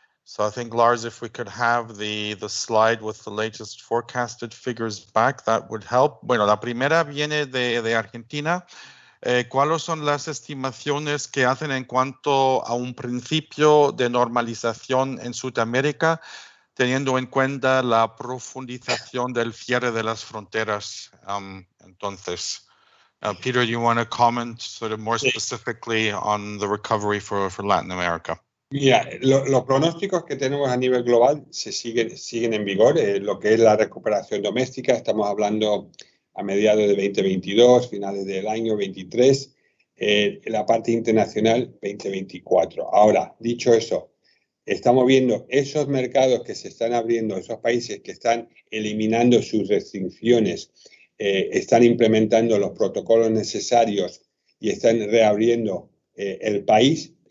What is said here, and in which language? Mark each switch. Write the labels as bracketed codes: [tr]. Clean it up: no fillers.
[en] So I think, Lars, if we could have the slide with the latest forecasted figures back, that would help. [es] Bueno, la primera viene de Argentina. ¿Cuáles son las estimaciones que hacen en cuanto a un principio de normalización en Sudamérica, teniendo en cuenta la profundización del cierre de las fronteras? Entonces, [en] Peter, you want to comment sort of more specifically on the recovery for Latin America? [es] Mira, los pronósticos que tenemos a nivel global siguen en vigor. Lo que es la recuperación doméstica, estamos hablando a mediados de 2022, finales del año 23, la parte internacional 2024. Ahora, dicho eso, estamos viendo esos mercados que se están abriendo, esos países que están eliminando sus restricciones, están implementando los protocolos necesarios y están reabriendo el país.